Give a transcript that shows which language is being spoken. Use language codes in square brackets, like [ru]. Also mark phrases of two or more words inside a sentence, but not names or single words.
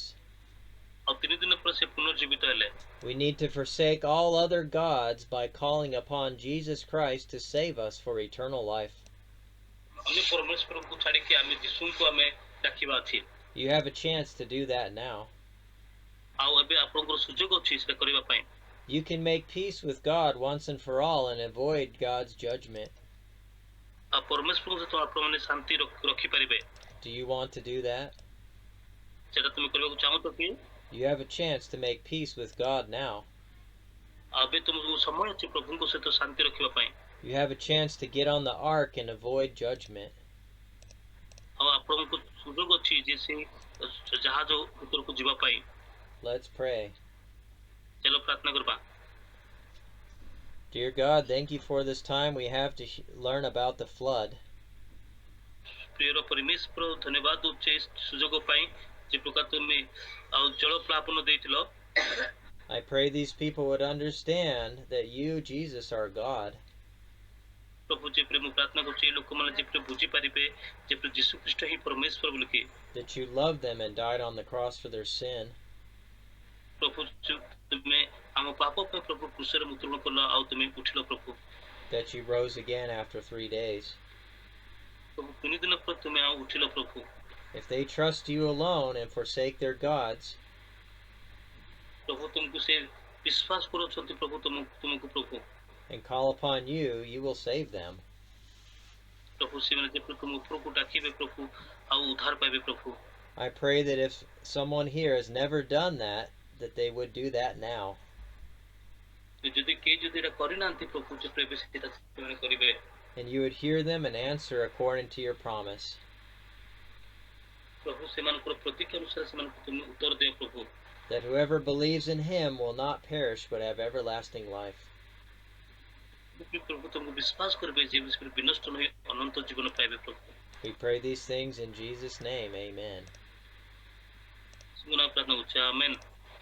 [or] ଆଉ 3 ଦିନ ପରେ ସେ ପୁନର୍ଜୀବିତ ହେଲେ। [en] We need to forsake all other gods by calling upon Jesus Christ to save us for eternal life. [or] ଆମେ ପରମେଶ୍ୱରଙ୍କୁ ଛାଡ଼ିକି ଆମେ ଯୀଶୁଙ୍କୁ ଆମେ ଡାକିବା ଅଛି। [en] You have a chance to do that now. [or] ଆଉ ଏବେ ଆପଣଙ୍କର ସୁଯୋଗ ଅଛି ସେଟା କରିବା ପାଇଁ। [en] You can make peace with God once and for all and avoid God's judgment. [or] ଆଉ ପରମେଶ୍ୱରଙ୍କ ସହିତ ଆପଣମାନେ ଶାନ୍ତି ରଖିପାରିବେ। [en] Do you want to do that? [or] ସେଟା ତୁମେ କରିବାକୁ ଚାହୁଁଛ କି? [en] You have a chance to make peace with God now. [or] ଏବେ ତୁମକୁ ସମୟ ଅଛି ପ୍ରଭୁଙ୍କ ସହିତ ଶାନ୍ତି ରଖିବା ପାଇଁ। [en] You have a chance to get on the ark and avoid judgment. [or] ଆଉ ଆପଣଙ୍କୁ ସୁଯୋଗ ଅଛି ଯେ ସେ ଜାହାଜ ଭିତରକୁ ଯିବା ପାଇଁ। [en] Let's pray. [or] ଚାଲ ପ୍ରାର୍ଥନା କରିବା। [en] Dear God, thank you for this time we have to learn about the flood. [or] ପ୍ରିୟର ପରମେଶ୍ୱର ଧନ୍ୟବାଦ ଦଉଛେ ସୁଯୋଗ ପାଇଁ ଯେ ପ୍ରକାର ତୁମେ ଆଉ ଜଳ ପ୍ଲାବନ ଦେଇଥିଲ। [en] I pray these people would understand that you, Jesus, are God. [or] ପ୍ରଭୁ ଯେପରି ମୁଁ ପ୍ରାର୍ଥନା କରୁଛି ଲୋକମାନେ ଯେପରି ବୁଝିପାରିବେ ଯେପରି ଯୀଶୁ ଖ୍ରୀଷ୍ଟ ହିଁ ପରମେଶ୍ୱର ବୋଲିକି। [en] That you loved them and died on the cross for their sin. [or] ପ୍ରଭୁ ତୁମେ ଆମ ପାପ ପାଇଁ ପ୍ରଭୁ କ୍ରୁଶରେ ମୃତ୍ୟୁବରଣ କଲ ଆଉ ତୁମେ ଉଠିଲ ପ୍ରଭୁ। [en] That you rose again after 3 days. [or] ପ୍ରଭୁ 3 ଦିନ ପରେ ତୁମେ ଆଉ ଉଠିଲ ପ୍ରଭୁ। [en] If they trust you alone and forsake their gods, [or] ପ୍ରଭୁ ତୁମକୁ ସେ ବିଶ୍ୱାସ କରୁଛନ୍ତି ପ୍ରଭୁ ତୁମକୁ ପ୍ରଭୁ। [en] and call upon you, you will save them. [or] ପ୍ରଭୁ ସେମାନେ ଯେପରି ତୁମ ଉପରକୁ ଡାକିବେ ପ୍ରଭୁ ଆଉ ଉଦ୍ଧାର ପାଇବେ ପ୍ରଭୁ। [en] I pray that if someone here has never done that they would do that now. [or] ଯଦି କେହି ଯଦି ଏଟା କରିନାହାନ୍ତି ପ୍ରଭୁ ଯେପରି ଏବେ ସେଟା ସେମାନେ କରିବେ। [en] And you would hear them and answer according to your promise. [or] ପ୍ରଭୁ ସେମାନଙ୍କର ପ୍ରତିଜ୍ଞା ଅନୁସାରେ ସେମାନଙ୍କୁ ତୁମେ ଉତ୍ତର ଦିଅ ପ୍ରଭୁ। [en] That whoever believes in him will not perish but have everlasting life. [or] ପ୍ରଭୁ ତୁମକୁ ବିଶ୍ୱାସ କରିବେ ଯେ ବିନଷ୍ଟ ନୁହେଁ ଅନନ୍ତ ଜୀବନ ପାଇବେ ପ୍ରଭୁ। [en] We pray these things in Jesus' name. Amen. [or] ପ୍ରାର୍ଥନା କରୁଛେ ଆମେନ୍।